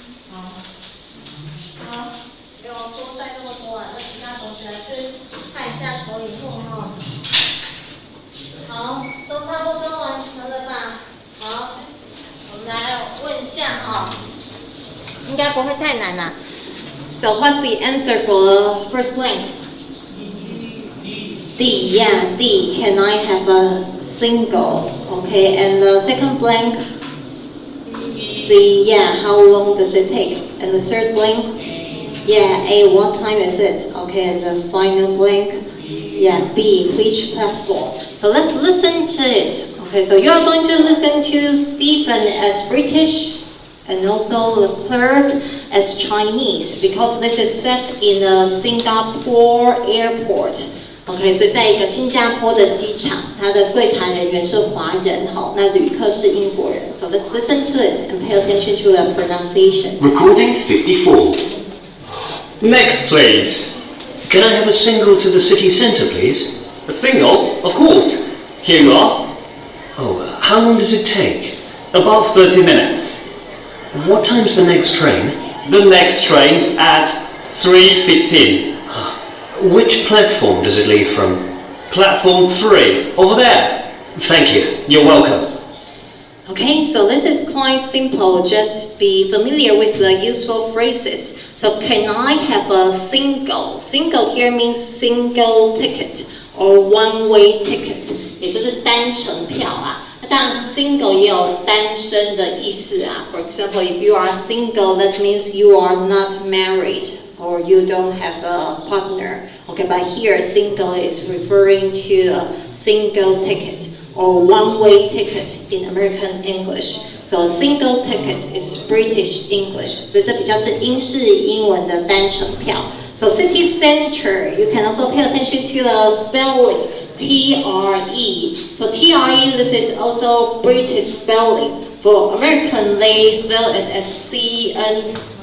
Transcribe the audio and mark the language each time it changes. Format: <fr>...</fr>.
<zh>好，没有多带那么多啊，那其他同学还是看一下投影幕哈。好，都差不多完成了吧？好。我们来问一下哦，应该不会太难啦。</zh> <en>So what's the answer for the first blank? D, yeah, D. Can I have a single? Okay, and the second blank? C, yeah. How long does it take? And the third blank? Yeah, A. What time is it? Okay, and the final blank? Yeah, B. Which platform? So let's listen to it. Okay, so you are going to listen to Stephen as British and also the third as Chinese because this is set in a Singapore airport.</en> <zh>OK， 所以在一个新加坡的机场，它的柜台人员是华人，好，那旅客是英国人。</zh> <en>So let's listen to it and pay attention to the pronunciation. Recording 54. Next, please. Can I have a single to the city centre, please? A single? Of course. Here you are. Oh, how long does it take? About 30 minutes. What time's the next train? The next train's at 3:15. Which platform does it leave from? Platform 3, over there. Thank you. You're welcome. Okay, so this is quite simple. Just be familiar with the useful phrases. So can I have a single? Single here means single ticket or one-way ticket.</en> <zh>也就是单程票啊，那当然 single 也有单身的意思啊。</zh> <en>For example, if you are single, that means you are not married or you don't have a partner. Okay, but here single is referring to a single ticket or one-way ticket in American English. So a single ticket is British English.</en> <zh>所以这比较是英式英文的单程票。</zh> <en>So city center, you can also pay attention to the spelling. TRE. So TRE, this is also British spelling. For American, they spell it as CNTER.</en>